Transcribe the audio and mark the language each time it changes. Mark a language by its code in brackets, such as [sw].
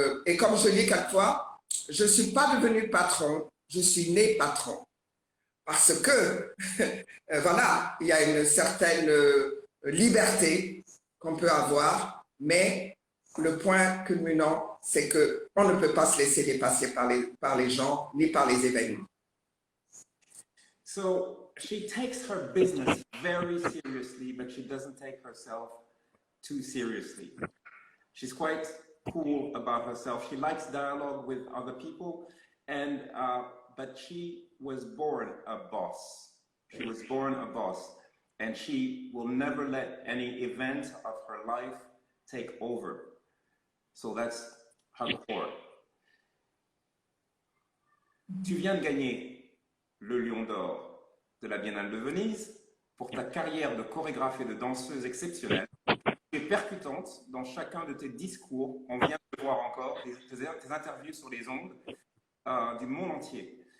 [fr] et comme je dis quelquefois, je ne suis pas devenu patron, je suis né patron. Parce que, voilà, il y a une certaine liberté qu'on peut avoir, mais le point culminant, c'est qu'on ne peut pas se laisser dépasser par les gens ni par les événements. [en] So she takes her business very seriously, but she doesn't take herself too seriously. She's quite cool about herself. She likes dialogue with other people, and but she was born a boss. She was born a boss, and she will never let any event of her life take over. So that's her core. [fr] Tu viens de gagner le Lion d'Or de la Biennale de Venise pour ta carrière de chorégraphe et de danseuse exceptionnelle. Tu es percutante dans chacun de tes discours. On vient de voir encore tes interviews sur les ondes du monde entier.